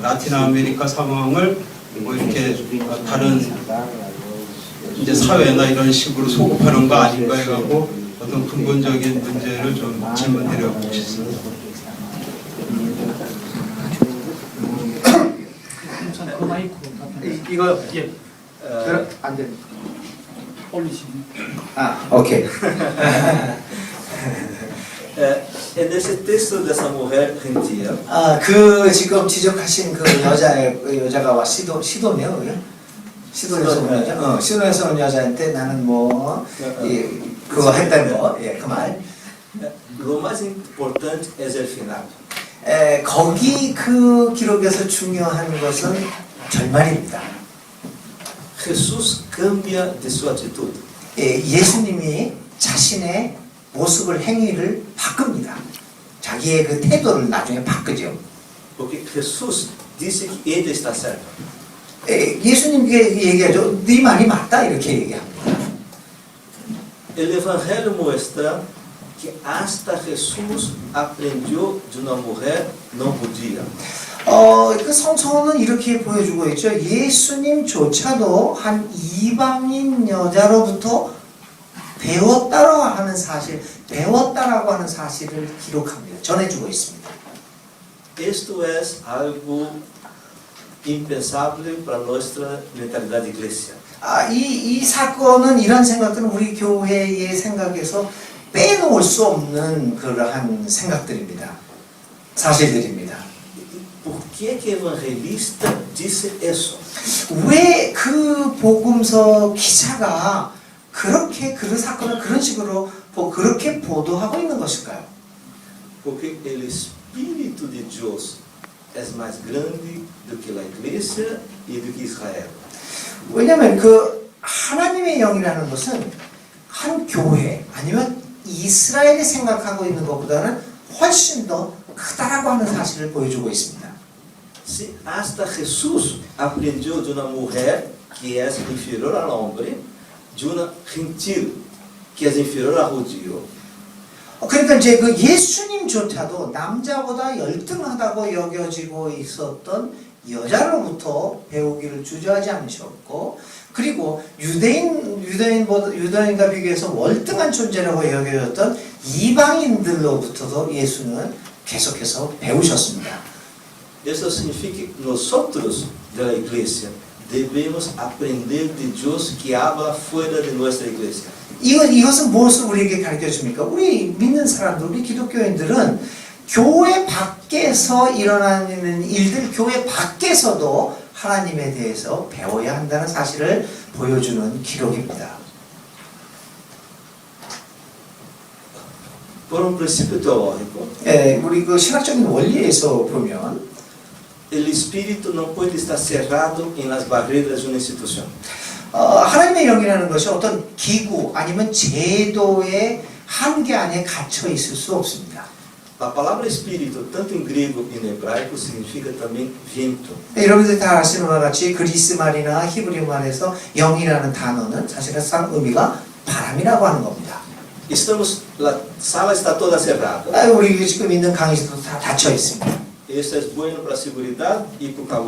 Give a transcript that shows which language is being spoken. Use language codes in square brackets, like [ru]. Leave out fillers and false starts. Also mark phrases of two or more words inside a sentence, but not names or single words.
[ko] 라틴 아메리카 상황을 뭐 이렇게 다른 이제 사회나 이런 식으로 소급하는 거 아닌가 해갖고 어떤 근본적인 문제를 좀 질문드려보고 싶습니다. 그 마이크 이거 예 안 됩니다. 올리시면 오케이. [pt] É nesse texto dessa mulher gentil [ko] 그 지금 지적하신 그 여자가 와 시도네요, 그게? 시도에서 온 여자. 시도에서 온 여자한테 나는 그거 했다는 거, 그 말. [pt] Lo mais importante é o final. [ko] 거기 그 기록에서 중요한 것은 결말입니다. [pt] Jesus cambia de sua atitude. [ko] 예수님이 자신의 모습을 행위를 바꿉니다. 자기의 그 태도를 나중에 바꾸죠. [pt] Porque Jesus disse que ele está certo. [ko] 예수님께 얘기하죠. 네 말이 맞다 이렇게 얘기합니다. [pt] El Evangelho mostra que hasta Jesus aprendeu de uma mulher não judia. [ko] 그 성서는 이렇게 보여주고 있죠. 예수님조차도 한 이방인 여자로부터 배웠다라고 하는 사실을 기록합니다. 전해주고 있습니다. [pt] Isto é algo impensável para nossa mentalidade de igreja. [ko] 이 사건은 이런 생각들은 우리 교회의 생각에서 빼놓을 수 없는 그러한 생각들입니다. 사실들입니다. [pt] Por que que o evangelista disse isso? [ko] 왜 그 복음서 기자가 그렇게 그 사건을 그런 식으로 그렇게 보도하고 있는 것일까요? [pt] Porque o Espírito de Deus é mais grande do que a igreja e do que Israel. [ko] 왜냐하면 그 하나님의 영이라는 것은 한 교회 아니면 이스라엘이 생각하고 있는 것보다는 훨씬 더 크다라고 하는 사실을 보여주고 있습니다. [pt] Se hasta Jesus aprendeu de uma mulher que é inferior ao homem, de uma gentil que é inferior ao judeu. [ko] 그러니까 이제 그 예수님조차도 남자보다 열등하다고 여겨지고 있었던 여자로부터 배우기를 주저하지 않으셨고, 그리고 유대인과 비교해서 월등한 존재라고 여겨졌던 이방인들로부터도 예수는 계속해서 배우셨습니다. [pt] Isso significa que nós da igreja devemos aprender de Deus que habla fora de nossa igreja. [ko] 이것은 무엇을 우리에게 가르쳐 줍니까? 우리 믿는 사람들, 우리 기독교인들은 교회 밖에서 일어나는 일들, 교회 밖에서도 하나님에 대해서 배워야 한다는 사실을 보여주는 기록입니다. [pt] Por princípio teológico, [ko] 우리 그 신학적인 원리에서 보면 [pt] o espírito não pode estar cerrado em las barreiras de uma instituição. [ko] 하나님의 영이라는 것이 어떤 기구 아니면 제도의 한계 안에 갇혀 있을 수 없습니다. [pt] A palavra espírito, tanto em grego e em hebraico, significa também vento. [ko] 여러분들 다 아시는 바와 같이 그리스 말이나 히브리 말에서 영이라는 단어는 사실상 의미가 바람이라고 하는 겁니다. [pt] A sala está toda cerrada. [ko] 우리 지금 있는 강의실도 다 닫혀 있습니다. [pt] Isso é bueno para a segurança e para o calor.